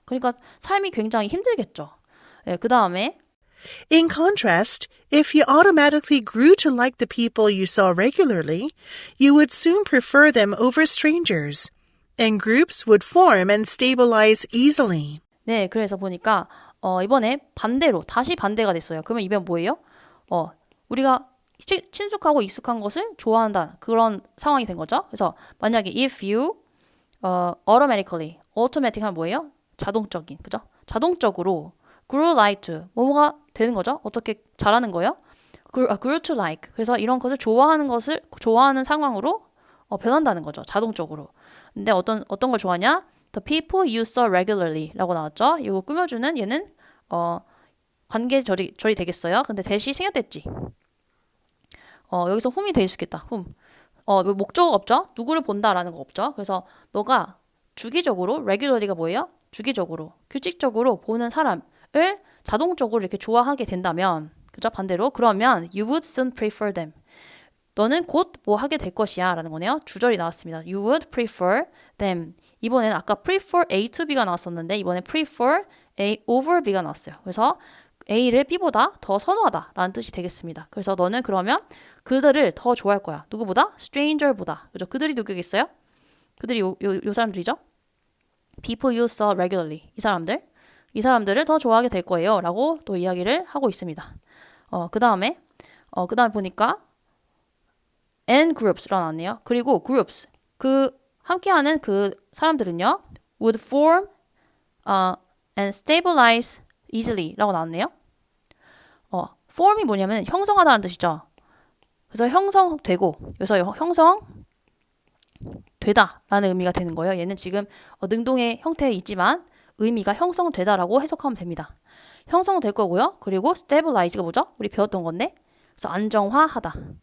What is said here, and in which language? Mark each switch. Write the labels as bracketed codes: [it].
[ko] 그러니까 삶이 굉장히 힘들겠죠. 네, 그 다음에 [en] In contrast, if you automatically grew to like the people you saw regularly, you would soon prefer them over strangers, and groups would form and stabilize easily. [ko] 네, 그래서 보니까 이번에 다시 반대가 됐어요. 그러면 이번 뭐예요? 우리가 친숙하고 익숙한 것을 좋아한다. 그런 상황이 된 거죠. 그래서 만약에 if you automatic 하면 뭐예요? 자동적인, 그죠? 자동적으로 [en] grew like to [ko] 뭐뭐가 되는 거죠? 어떻게 잘하는 거예요? [en] grew to like [ko] 그래서 이런 것을 좋아하는 상황으로 변한다는 거죠. 자동적으로. 근데 어떤 걸 좋아하냐? [en] The people you saw regularly [ko] 라고 나왔죠. 이거 꾸며주는 얘는 관계절이 되겠어요. 근데 대시 생략됐지. 여기서 whom이 될 수 있겠다. whom. 목적어 없죠? 누구를 본다라는 거 없죠? 그래서 너가 주기적으로 regularly가 뭐예요? 주기적으로 규칙적으로 보는 사람을 자동적으로 이렇게 좋아하게 된다면 그죠? 반대로 그러면 [en] you would soon prefer them. [ko] 너는 곧 뭐 하게 될 것이야 라는 거네요. 주절이 나왔습니다. [en] You would prefer them. [ko] 이번에는 아까 [en] prefer A to B가 [ko] 나왔었는데 이번에 [en] prefer A over B가 [ko] 나왔어요. 그래서 A를 B보다 더 선호하다 라는 뜻이 되겠습니다. 그래서 너는 그러면 그들을 더 좋아할 거야. 누구보다? stranger보다. 그죠? 그들이 누구겠어요? 그들이 요 사람들이죠? [en] people you saw regularly. [ko] 이 사람들을 더 좋아하게 될 거예요. 라고 또 이야기를 하고 있습니다. 그 다음에 보니까 and groups라고 나왔네요. 그리고 groups. 함께하는 그 사람들은요. [en] would form and stabilize easily [ko] 라고 나왔네요. form이 뭐냐면 형성하다는 뜻이죠. 그래서 형성되고 그래서 형성되다라는 의미가 되는 거예요. 얘는 지금 능동의 형태에 있지만 의미가 형성되다라고 해석하면 됩니다. 형성될 거고요. 그리고 stabilize가 뭐죠? 우리 배웠던 건데 그래서 안정화하다.